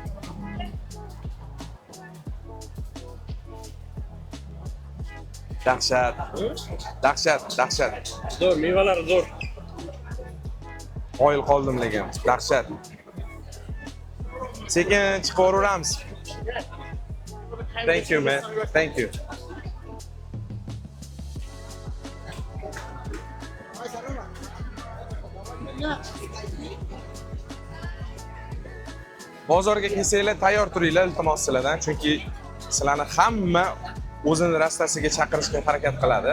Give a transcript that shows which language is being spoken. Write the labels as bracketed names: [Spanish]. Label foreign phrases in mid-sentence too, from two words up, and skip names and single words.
[Uzbek] Dahshat. Dahshat, dahshat. Zo'r, mevalar zo'r. Qoyil qoldim lekin. Dahshat. Sekin chiqaveramiz. [English] Thank you, man. Thank you. [Uzbek] Bozorga kelsanglar tayyor turinglar iltimos sizlardan, chunki sizlarni hamma o'zini rastasiga chaqirishga harakat qiladi.